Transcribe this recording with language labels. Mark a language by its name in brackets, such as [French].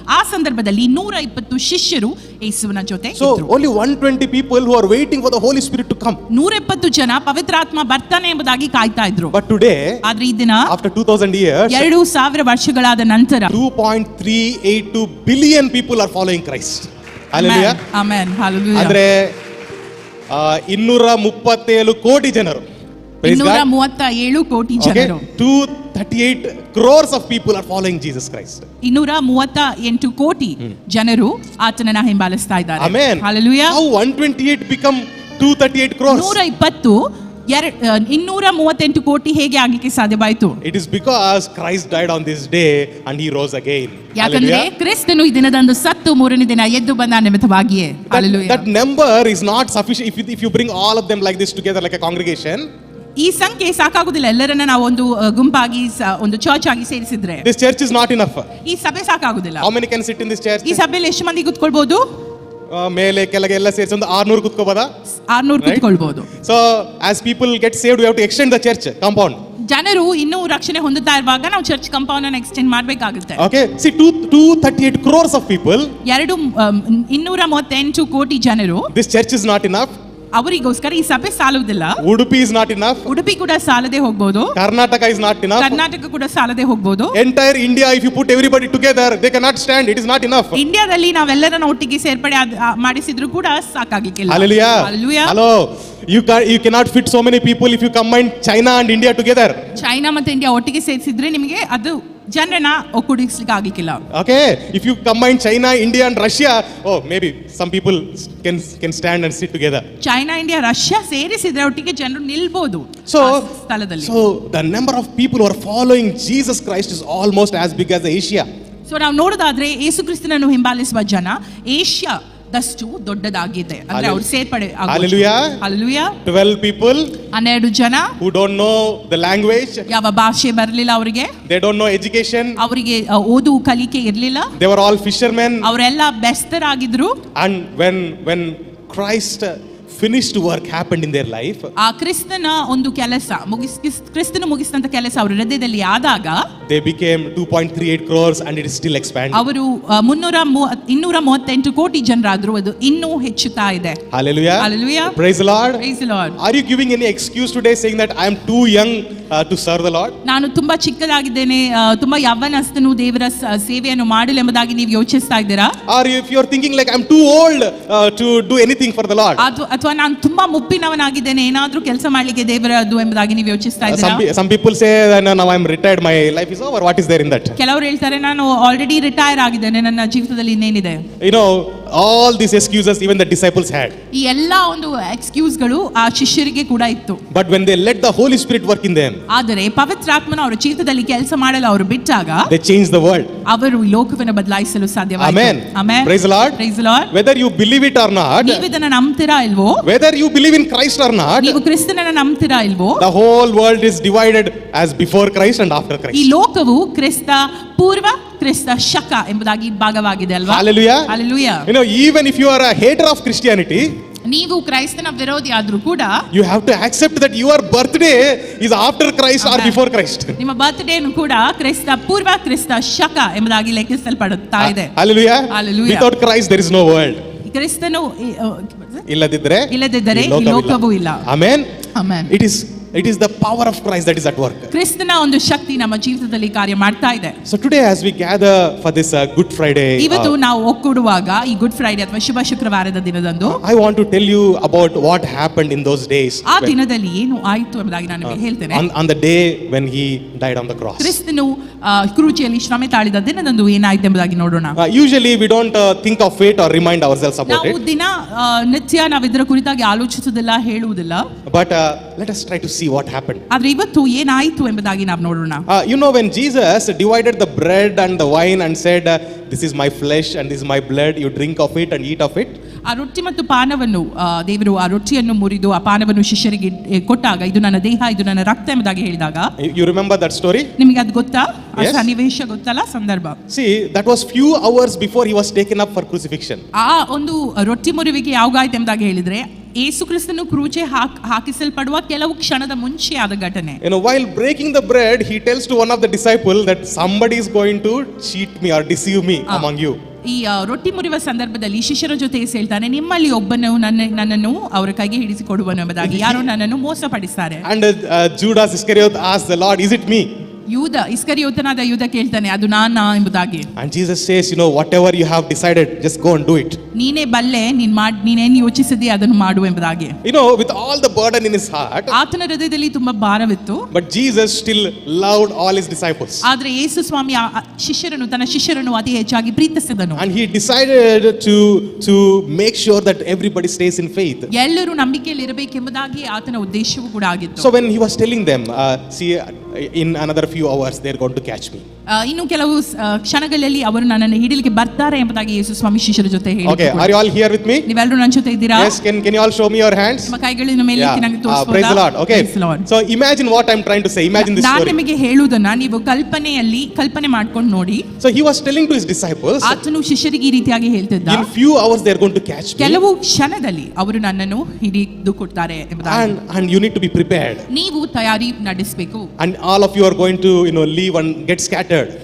[Kannada] ಆ ಸಂದರ್ಭದಲ್ಲಿ 120 ಶಿಷ್ಯರು ಯೇಸುವಿನ ಜೊತೆ ಇದ್ರು. [English] So only 120 people who are waiting for the Holy Spirit to come. [Kannada] 120 ಜನ ಪವಿತ್ರಾತ್ಮ ಬರ್ತಾನೆ ಎಂಬುದಾಗಿ ಕಾಯ್ತಾ ಇದ್ರು. [English] But today, [Kannada] ಆದ್ರೆ ಈ ದಿನ [English] after 2000 years, [Kannada] 2000 ವರ್ಷಗಳಾದ ನಂತರ [English] 2.382 billion people are following Christ. Hallelujah. Amen. Hallelujah. [Kannada] ಅಂದ್ರೆ 237 ಕೋಟಿ ಜನರು. 237 ಕೋಟಿ ಜನರು. [English] 238 crores of people are following Jesus Christ. [Kannada] 238 ಕೋಟಿ ಜನರು ಆತನನ್ನ ಹಿಂಬಾಲಿಸ್ತಾ ಇದ್ದಾರೆ. [English] Amen. Hallelujah. How 128 become 238 crores? [Kannada] 238 ಕೋಟಿ ಹೇಗೆ ಆಗಲಿಕ್ಕೆ ಸಾಧ್ಯವಾಯಿತು? [English] It is because Christ died on this day and he rose again. [Kannada] ಯಾಕಂದ್ರೆ ಕ್ರಿಸ್ತನು ಈ ದಿನದಂದು ಸತ್ತು ಮೂರನೇ ದಿನ ಎದ್ದು ಬಂದ ನಿಮಿತ್ತವಾಗಿಯೇ. [English] Hallelujah. That number is not sufficient if you bring all of them like this together like a congregation. [Kannada] ಈ ಸಂಖ್ಯೆ ಸಾಕಾಗುದಿಲ್ಲ. ಎಲ್ಲರನ್ನ ನಾವು ಒಂದು ಗುಂಪಾಗಿ ಒಂದು ಚರ್ಚ್ ಆಗಿ ಸೇರಿಸಿದ್ರೆ [English] This church is not enough. [Kannada] ಈ ಸಭೆ ಸಾಕಾಗುದಿಲ್ಲ. [English] How many can sit in this church? [Kannada] ಈ ಸಭೆಯಲ್ಲಿ ಎಷ್ಟು ಮಂದಿ ಕೂತ್ಕೊಳ್ಬಹುದು? ಮೇಲೆ ಕೆಳಗೆ ಎಲ್ಲ ಸೇರಿಸಿ ಒಂದು 600 ಕೂತ್ಕೋಬೋದಾ? 600 ಕೂತ್ಕೊಳ್ಬಹುದು. [English] So as people get saved, we have to extend the church compound. [Kannada] ಜನರು ಇನ್ನೂ ರಕ್ಷಣೆ ಹೊಂದುತ್ತಾ ಇರುವಾಗ ನಾವು ಚರ್ಚ್ ಕಾಂಪೌಂಡ್ ಅನ್ನು ಎಕ್ಸ್ಟೆಂಡ್ ಮಾಡಬೇಕಾಗುತ್ತೆ. [English] Okay, see 238 crores of people. [Kannada] 238 ಕೋಟಿ ಜನರು. [English] This church is not enough. [Kannada] ಅವರಿಗೋಸ್ಕರ ಈ ಸಭೆ ಸಾಲುವುದಿಲ್ಲ. [English] Udupi is not enough. [Kannada] Udupi ಕೂಡ ಸಾಲದೆ ಹೋಗ್ಬೋದು. [English] Karnataka is not enough. [Kannada] Karnataka ಕೂಡ ಸಾಲದೆ ಹೋಗ್ಬೋದು. [English] Entire India, if you put everybody together, they cannot stand. It is not enough. [Kannada] ಇಂಡಿಯಾದಲ್ಲಿ ನಾವೆಲ್ಲರನ್ನ ಒಟ್ಟಿಗೆ ಸೇರ್ಪಡೆ ಮಾಡಿಸಿದ್ರು ಕೂಡ ಸಾಕಾಗ್ಲಿಕ್ಕಿಲ್ಲ. [English] Hallelujah. Hallelujah. Hello. You cannot fit so many people if you combine China and India together. [Kannada] China ಮತ್ತೆ India ಒಟ್ಟಿಗೆ ಸೇರಿಸಿದ್ರೆ ನಿಮಗೆ ಅದು ಜನರನ್ನ ಒಕ್ಕೂಡಿಸ್ಲಿಕ್ಕೆ ಆಗ್ಲಿಕ್ಕಿಲ್ಲ. [English] Okay, if you combine China, India and Russia, oh maybe some people can stand and sit together. [Kannada] China India Russia ಸೇರಿಸಿದ್ರೆ ಒಟ್ಟಿಗೆ ಜನರು ನಿಲ್ಬಹುದು [English] So [Kannada] ಸ್ಥಳದಲ್ಲಿ. [English] So the number of people who are following Jesus Christ is almost as big as Asia. [Kannada] So ನಾವು ನೋಡೋದಾದ್ರೆ ಯೇಸು ಕ್ರಿಸ್ತನನ್ನು ಹಿಂಬಾಲಿಸುವ ಜನ ಏಷ್ಯಾದಷ್ಟು ದೊಡ್ಡದಾಗಿದೆ. ಅಂದ್ರೆ ಅವ್ರು ಸೇರ್ಪಡೆ ಆಗೋದು. [English] Hallelujah. Hallelujah. 12 people [Kannada] 12 ಜನ [English] who don't know the language, [Kannada] ಯಾವ ಭಾಷೆ ಬರಲಿಲ್ಲ ಅವರಿಗೆ, [English] they don't know education, [Kannada] ಅವರಿಗೆ ಓದು ಕಲಿಕೆ ಇರಲಿಲ್ಲ, [English] they were all fishermen. [Kannada] ಅವರೆಲ್ಲ ಬೆಸ್ತರಾಗಿದ್ರು. [English] And when Christ finished work happened in their life, [Kannada] ಆ ಕ್ರಿಸ್ತನ ಒಂದು ಕೆಲಸ ಕ್ರಿಸ್ತನು ಮುಗಿಸಿದಂತ ಕೆಲಸ ಅವರ ಹೃದಯದಲ್ಲಿ ಆದಾಗ [English] they became 2.38 crores and it is still expanding. [Kannada] ಅವರು 238 ಕೋಟಿ ಜನರಾದ್ರು, ಅದು ಇನ್ನೂ ಹೆಚ್ಚುತ್ತಾ ಇದೆ. [English] Hallelujah. Hallelujah. Praise the Lord. Praise the Lord. Are you giving any excuse today saying that I am too young to serve the Lord? [Kannada] ನಾನು ತುಂಬಾ ಚಿಕ್ಕದಾಗಿದ್ದೇನೆ, ತುಂಬಾ ಯೌವನಸ್ಥನು ದೇವರ ಸೇವೆಯನ್ನು ಮಾಡಲು ಎಂಬುದಾಗಿ ನೀವು ಯೋಚಿಸ್ತಾ ಇದ್ದೀರಾ? [English] Or if you are thinking like I am too old to do anything for the Lord? [Kannada] ಅಥವಾ ನಾನು ತುಂಬಾ ಮುಪ್ಪಿನವನಾಗಿದ್ದೇನೆ, ಏನಾದ್ರೂ ಕೆಲಸ ಮಾಡ್ಲಿಕ್ಕೆ ದೇವರದು ಎಂಬುದಾಗಿ ನೀವು ಯೋಚಿಸ್ತಾ ಇದ್ದೀರಾ? [English] Some people say that now I am retired, my life is over. What is there in that? [Kannada] ಕೆಲವರು ಹೇಳ್ತಾರೆ ನಾನು ಆಲ್ರೆಡಿ ರಿಟೈರ್ ಆಗಿದ್ದೇನೆ, ನನ್ನ ಜೀವಿತದಲ್ಲಿ ಇನ್ನೇನಿದೆ. [English] You know, all these excuses even the disciples had. [Kannada] ಈ ಎಲ್ಲಾ ಒಂದು ಎಕ್ಸ್ಕ್ಯೂಸ್ಗಳು ಆ ಶಿಷ್ಯರಿಗೆ ಕೂಡ ಇತ್ತು. [English] But when they let the Holy Spirit work in them, [Kannada] ಆದರೆ ಪವಿತ್ರಾತ್ಮನ ಅವರ ಜೀವಿತದಲ್ಲಿ ಕೆಲಸ ಮಾಡಲು ಅವರು ಬಿಟ್ಟಾಗ [English] they changed the world. [Kannada] ಅವರು ಈ ಲೋಕವನ್ನು ಬದಲಾಯಿಸಲು ಸಾಧ್ಯವಾಯಿತು. [English] Amen. Amen. Praise the Lord. Praise the Lord. Whether you believe it or not, [Kannada] ನೀವು ಇದನ್ನ ನಂಬ್ತೀರಾ ಇಲ್ವೋ, [English] whether you believe in Christ or not, [Kannada] ನೀವು ಕ್ರಿಸ್ತನನ್ನ ನಂಬ್ತೀರಾ ಇಲ್ವೋ, [English] the whole world is divided as before Christ and after [Kannada] ಈ [English] Christ. [Kannada] ಲೋಕವು ಕ್ರಿಸ್ತ ಪೂರ್ವ ಕ್ರಿಸ್ತ ಶಕ ಎಂಬುದಾಗಿ ಭಾಗವಾಗಿದೆ ಅಲ್ವಾ? [English] Hallelujah. Hallelujah. You know, even if you are a hater of Christianity, [Kannada] ನೀವು ಕ್ರೈಸ್ತನ ವಿರೋಧಿ ಆದ್ರೂ ಕೂಡ [English] you have to accept that your birthday is after Christ or before Christ. [Kannada] ನಿಮ್ಮ ಬರ್ತ್ಡೇನು ಕೂಡ ಕ್ರಿಸ್ತ ಪೂರ್ವ ಕ್ರಿಸ್ತ ಶಕ ಎಂಬುದಾಗಿ ಲೆಕ್ಕಿಸಲ್ಪಡುತ್ತಾ ಇದೆ. [English] Hallelujah. Hallelujah. Without Christ there is no world. [Kannada] ಕ್ರಿಸ್ತನು ಇಲ್ಲದಿದ್ದರೆ ಈ ಲೋಕವೂ ಇಲ್ಲ. [English] Amen. Amen. It is the power of Christ that is at work. [Kannada] ಕ್ರಿಸ್ತನ ಒಂದು ಶಕ್ತಿ ನಮ್ಮ ಜೀವಿತದಲ್ಲಿ ಕಾರ್ಯ ಮಾಡ್ತಾ ಇದೆ. [English] So today as we gather for this Good Friday, [Kannada] ಇವತ್ತು ನಾವು ಒಕ್ಕೂಡುವಾಗ ಈ ಗುಡ್ ಫ್ರೈಡೆ ಅಥವಾ ಶುಭ ಶುಕ್ರವಾರದ ದಿನದಂದು [English] I want to tell you about what happened in those days. [Kannada] ಆ ದಿನದಲ್ಲಿ ಏನು ಆಯಿತು ಎಂಬುದಾಗಿ ನಾನು ನಿಮಗೆ ಹೇಳ್ತೇನೆ. [English] On the day when he died on the cross. [Kannada] ಕ್ರಿಸ್ತನು ಕ್ರೂಚಿಯಲ್ಲಿ ಶ್ರಮೆ ತಾಳಿದ ದಿನದಂದು ಏನಾಯಿತು ಎಂಬುದಾಗಿ ನೋಡೋಣ. [English] Usually we don't think of it or remind ourselves about [Kannada] ನಾವು [English] it. [Kannada] ದಿನ ನಿತ್ಯ ನಾವು ಇದರ ಕುರಿತಾಗಿ ಆಲೋಚಿಸುವುದಿಲ್ಲ, ಹೇಳುವುದಿಲ್ಲ. [English] But let us try to see what happened. [Kannada] ಆದ್ರೆ ಇವತ್ತು ಏನಾಯಿತು ಎಂಬುದಾಗಿ ನಾವು ನೋಡೋಣ. [English] You know, when Jesus divided the bread and the wine and said, this is my flesh and this is my blood, you drink of it and eat of it. [Kannada] ಆ ರೊಟ್ಟಿ ಮತ್ತು ಪಾನವನ್ನು ದೇವರು ಆ ರೊಟ್ಟಿಯನ್ನು ಮುರಿದು ಆ ಪಾನವನ್ನು ಶಿಷ್ಯರಿಗೆ ಕೊಟ್ಟಾಗ ಇದು ನನ್ನ ದೇಹ, ಇದು ನನ್ನ ರಕ್ತ ಎಂಬುದಾಗಿ ಹೇಳಿದಾಗ, [English] You remember that story? [Kannada] ನಿಮಗೆ ಅದು ಗೊತ್ತಾ? ಆ [English] Yes. [Kannada] ಸನ್ನಿವೇಶ ಗೊತ್ತಲ್ಲ, ಸಂದರ್ಭ. [English] See, that was few hours before he was taken up for crucifixion. [Kannada] ಆ ಒಂದು ರೊಟ್ಟಿ ಮುರಿವಿಗೆ ಯಾವಾಗಾಯ್ತು ಎಂಬುದಾಗಿ ಹೇಳಿದ್ರೆ ಯೇಸು ಕ್ರಿಸ್ತನು ಕ್ರೂಜೆ ಹಾಕಿಸಲ್ಪಡುವ ಕೆಲವು ಕ್ಷಣದ ಮುಂಚೆ ಆದ ಘಟನೆ. [English] You know, while breaking the bread, he tells to one of the disciples that somebody is going to cheat me or deceive me among you. [Kannada] ಈ ರೊಟ್ಟಿ ಮುರಿಯುವ ಸಂದರ್ಭದಲ್ಲಿ ಶಿಷ್ಯರ ಜೊತೆ ಹೇಳ್ತಾನೆ, ನಿಮ್ಮಲ್ಲಿ ಒಬ್ಬನು ನನ್ನನ್ನು ಅವರ ಕೈಗೆ ಹಿಡಿಸಿ ಕೊಡುವನು ಎಂಬುದಾಗಿ, ಯಾರೋ ನನ್ನನ್ನು ಮೋಸಪಡಿಸ್ತಾರೆ. [English] And Judas Iscariot asked the Lord, is it me? [Kannada] ಯೂದ ಇಸ್ಕರಿಯೋತನಾದ ಯೂದ ಕೇಳ್ತಾನೆ, ಅದು ನಾನಾ ಎಂಬುದಾಗಿ. [English] And Jesus says, you know, whatever you have decided, just go and do it. [Kannada] ನೀನೇ ಬಲ್ಲೆ, ನೀನೇನು ಯೋಚಿಸಿದಿ ಅದನ್ನು ಮಾಡು ಎಂಬುದಾಗಿ. [English] You know, with all the burden in his heart, [Kannada] ಆತನ ಹೃದಯದಲ್ಲಿ ತುಂಬಾ ಭಾರವಿತ್ತು. [English] but Jesus still loved all his disciples. [Kannada] ಆದ್ರೆ ಯೇಸು ಸ್ವಾಮಿ ತನ್ನ ಶಿಷ್ಯರನ್ನು ಅತಿ ಹೆಚ್ಚಾಗಿ ಪ್ರೀತಿಸಿದನು. [English] And he decided to make sure that everybody stays in faith. [Kannada] ಎಲ್ಲರೂ ನಂಬಿಕೆಯಲ್ಲಿ ಇರಬೇಕೆಂಬುದಾಗಿ ಆತನ ಉದ್ದೇಶವೂ ಕೂಡ ಆಗಿತ್ತು. [English] So when he was telling them, see, in another few hours they are going to catch me. [Kannada] ಇನ್ನು ಕೆಲವು ಕ್ಷಣಗಳಲ್ಲಿ ಅವರು ನನ್ನನ್ನು ಹಿಡಿಲಿಕ್ಕೆ ಬರ್ತಾರೆ ಎಂಬುದಾಗಿ ಯೇಸು ಸ್ವಾಮಿ ಶಿಷ್ಯರ ಜೊತೆ ಹೇಳಿದರು. [English] Okay, are you all here with me? [Kannada] ನೀವೆಲ್ಲರೂ ನನ್ನ ಜೊತೆ ಇದ್ದೀರಾ? [English] Yes, can you all show me your hands? [Kannada] ನಿಮ್ಮ ಕೈಗಳನ್ನು ಮೇಲೆ ಎತ್ತಿ ನನಗೆ ತೋರಿಸಬಹುದಾ? [English] Praise the Lord. Okay. Praise the Lord. So imagine what I'm trying to say. Imagine this [Kannada] ನಾನು [English] story. [Kannada] ನಿಮಗೆ ಹೇಳುವುದನ್ನ ನೀವು ಕಲ್ಪನೆ ಮಾಡ್ಕೊಂಡು ನೋಡಿ. [English] So he was telling to his disciples, [Kannada] ಆತನು ಶಿಷ್ಯರಿಗೆ ಈ ರೀತಿಯಾಗಿ ಹೇಳ್ತಿದ್ದ, [English] in few hours they are going to catch me. [Kannada] ಕೆಲವು ಕ್ಷಣದಲ್ಲಿ ಅವರು ನನ್ನನ್ನು ಹಿಡಿದು ಕೊಡ್ತಾರೆ ಎಂಬುದಾಗಿ. [English] And you need to be prepared. [Kannada] ನೀವು ತಯಾರಿ ನಡೆಸಬೇಕು. [English] And all of you are going to, you know, leave and get scattered.